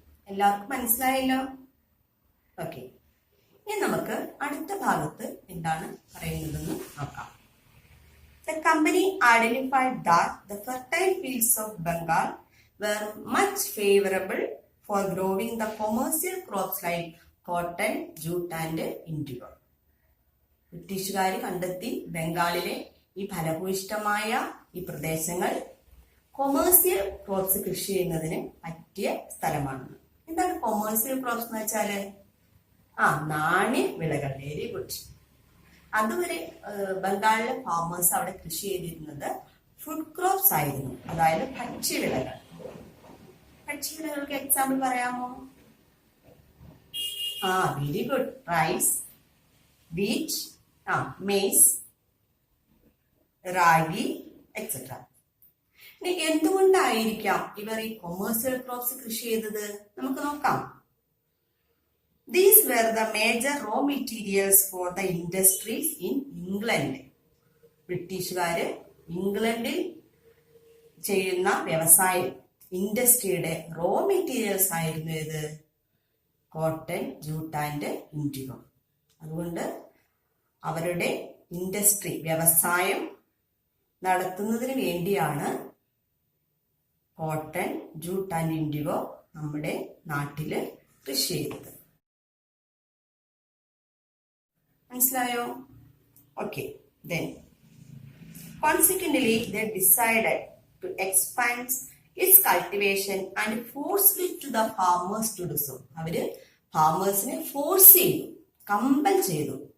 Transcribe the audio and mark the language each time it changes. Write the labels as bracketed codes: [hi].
[ml] എല്ലാവർക്കും മനസ്സിലായല്ലോ? ഓക്കെ. ഇനി നമുക്ക് അടുത്ത ഭാഗത്ത് എന്താണ് പറയുന്നതെന്ന് നോക്കാം. [en] The company identified that the fertile fields of Bengal were much favorable for growing the commercial crops like cotton, jute and indigo. [ml] ബ്രിട്ടീഷുകാർ കണ്ടെത്തി ബംഗാളിലെ ഈ ഫലഭൂയിഷ്ടമായ ഈ പ്രദേശങ്ങൾ കൊമേഴ്സ്യൽ ക്രോപ്സ് കൃഷി ചെയ്യുന്നതിന് പറ്റിയ സ്ഥലമാണ്. എന്താണ് കൊമേഴ്സ്യൽ ക്രോപ്സ് എന്ന് വെച്ചാല്? നാണ്യ വിളകൾ. [en] Very good. [ml] അതുവരെ ബംഗാളിലെ ഫാമേഴ്സ് അവിടെ കൃഷി ചെയ്തിരുന്നത് ഫുഡ് ക്രോപ്സ് ആയിരുന്നു, അതായത് ഭക്ഷ്യവിളകൾ. ഭക്ഷ്യവിളകൾക്ക് എക്സാമ്പിൾ പറയാമോ? [en] Very good. Rice, wheat, maize, ragi etcetera. [ml] ഇനി എന്തുകൊണ്ടായിരിക്കാം ഇവർ ഈ കൊമേഴ്സ്യൽ ക്രോപ്സ് കൃഷി ചെയ്തത്? നമുക്ക് നോക്കാം. [en] These were the major raw materials for the industries in England. [ml] ബ്രിട്ടീഷുകാര് ഇംഗ്ലണ്ടിൽ ചെയ്യുന്ന വ്യവസായം, ഇൻഡസ്ട്രിയുടെ റോ മെറ്റീരിയൽസ് ആയിരുന്നു ഇത് കോട്ടൺ, ജൂട്ട് ആൻഡ് ഇൻഡിഗോ. അതുകൊണ്ട് അവരുടെ ഇൻഡസ്ട്രി, വ്യവസായം നടത്തുന്നതിന് വേണ്ടിയാണ് കോട്ടൺ, ജൂട്ട് ആൻഡ് ഇൻഡിഗോ നമ്മുടെ നാട്ടില് കൃഷി ചെയ്തത്. മനസ്സിലായോ? Okay. [en] Then consequently they decided to expand its cultivation and forced it to the farmers to do so. [ml] അവര് ഫാമേഴ്സിനെ ഫോഴ്സ് ചെയ്തു, കമ്പൽ ചെയ്തു.